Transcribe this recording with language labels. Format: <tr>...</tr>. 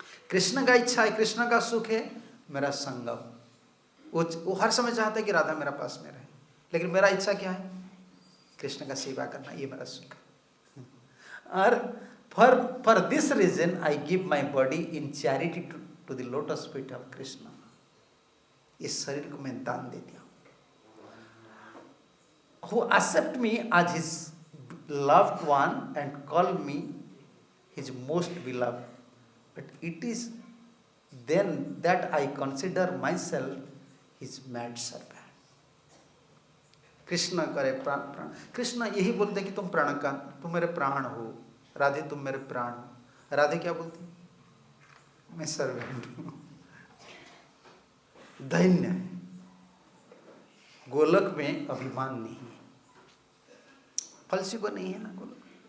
<hi>कृष्ण का इच्छा है, कृष्ण का सुख है मेरा संगम। वो हर समय चाहता है कि राधा मेरा पास में रहे, लेकिन मेरा इच्छा क्या है? कृष्ण का सेवा करना, ये मेरा सुख है। और</hi> <en>For this reason I give my body in charity to the lotus feet of Krishna.</en> <hi>इस शरीर को मैं दान दे दिया।</hi> <en>Who accept me as his loved one and call me his most beloved, but it is then that I consider myself his mad servant.</en> <hi>Krishna करे प्राण प्राण, कृष्ण यही बोलते हैं कि तुम प्राण का, तुम मेरे प्राण हो, राधे तुम मेरे प्राण हो। राधे क्या बोलती? मैं सर्वेंट हूँ। दैन्य है, गोलक में अभिमान नहीं है, फलसिफा नहीं है ना गोलक।</hi>